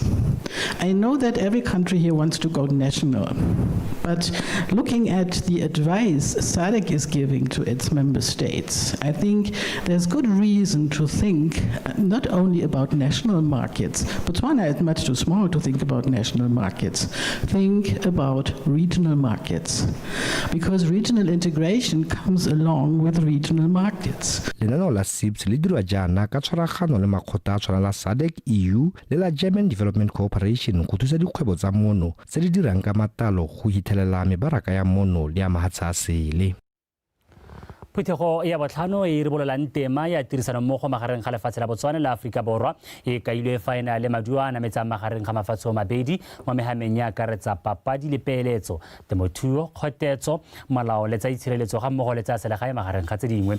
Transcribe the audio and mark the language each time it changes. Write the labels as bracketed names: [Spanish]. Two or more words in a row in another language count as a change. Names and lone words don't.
[English] I know that every country here wants to go national, but looking at the advice SADC is giving to its member states, I think there's good reason to think not only about national markets. Botswana is much too small to think about national markets. Think about regional markets, because regional integration comes along with regional markets. [Tswana] Lenaneo la SIPS le dirwa jaana ka tshwaragano le makgotla a tshwana la SADC, EU le la German Development Cooperation go thusa dikgwebo tsa mono tse di dirang ka matalo go hitlhelela mebaraka ya mono le ya mahatshe a sele. Phetogo ya botlhano e ribololang tema ya tirisano mmogo magareng ga lefatshe la Botswana le Afrika Borwa e kailwe fa ena le maduo a nametsang magareng ga mafatshe mabedi mo mehameng ya akaretsa papadi le peeletso, temothuo, kgotetso, malao le tsa itshireletso ga mmogo le tsa selegae magareng ga tse dingwe.